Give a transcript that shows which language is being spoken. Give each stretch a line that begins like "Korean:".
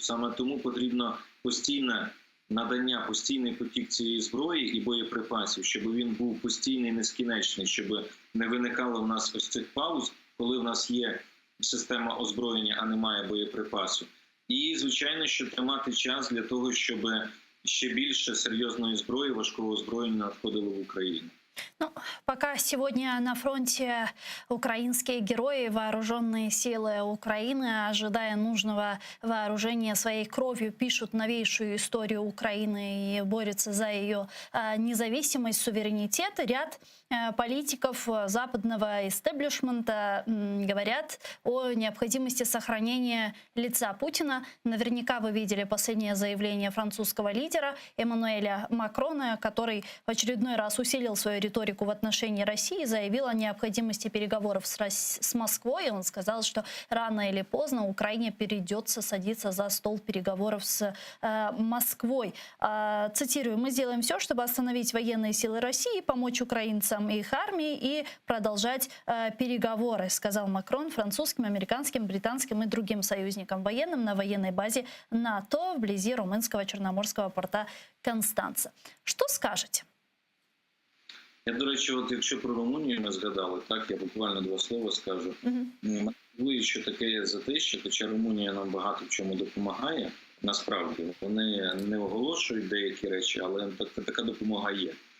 Ukrainian: Саме тому потрібно постійне надання, постійний потік цієї зброї і боєприпасів, щоб він був постійний, нескінченний, щоб не виникало в нас ось цих пауз, коли в нас є система озброєння, а немає боєприпасу. І, звичайно, що тримати час для того, щоб ще більше серйозної зброї, важкого озброєння надходило в Україну.
Russian: Ну, пока сегодня на фронте украинские герои, вооруженные силы Украины, ожидая нужного вооружения, своей кровью пишут новейшую историю Украины и борются за ее независимость, суверенитет. Ряд политиков западного истеблишмента говорят о необходимости сохранения лица Путина. Наверняка вы видели последнее заявление французского лидера Эммануэля Макрона, который в очередной раз усилил свою риторику в отношении России, заявил о необходимости переговоров с Москвой. Он сказал, что рано или поздно Украине придется садиться за стол переговоров с Москвой. Цитирую: «Мы сделаем все, чтобы остановить военные силы России, помочь украинцам и их армии и продолжать переговоры», сказал Макрон французским, американским, британским и другим союзникам военным на военной базе НАТО вблизи румынского черноморского порта Констанца. Что скажете?
Ukrainian: Я, до речі, от якщо про Румунію ми згадали, так, я буквально два слова скажу. Мотивує, що таке є затища, хоча Румунія нам багато в чому допомагає, насправді. Вони не оголошують деякі речі, але така допомога є.